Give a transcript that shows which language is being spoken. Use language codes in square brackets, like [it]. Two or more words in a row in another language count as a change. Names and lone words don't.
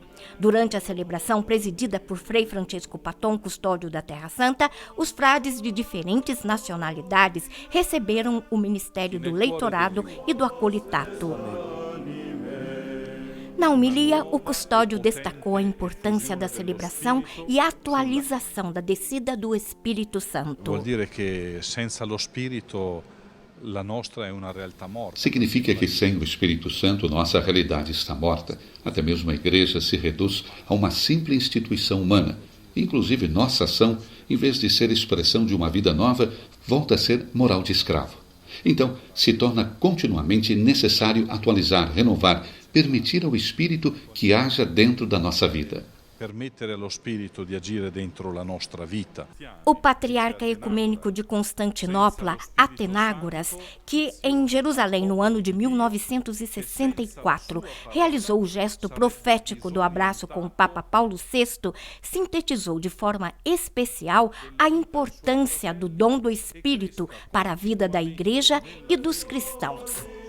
[pt] Durante a celebração, presidida por Frei Francisco Paton, custódio da Terra Santa, os frades de diferentes nacionalidades receberam o ministério do leitorado e do acolitato. Na homilia, o custódio destacou a importância da celebração e a atualização da descida do Espírito Santo. [it] Vuol dire che senza lo Spirito la nostra è una realtà morta. [pt] Significa que sem o Espírito Santo nossa realidade está morta. Até mesmo a igreja se reduz a uma simples instituição humana. Inclusive nossa ação, em vez de ser expressão de uma vida nova, volta a ser moral de escravo. Então, se torna continuamente necessário atualizar, renovar, permitir ao Espírito que haja dentro da nossa vida. [it] permettere allo Spirito di agire dentro la nostra vita. [pt] O patriarca ecumênico de Constantinopla, Atenágoras, que em Jerusalém no ano de 1964 realizou o gesto profético do abraço com o Papa Paulo VI, sintetizou de forma especial a importância do dom do Espírito para a vida da Igreja e dos cristãos.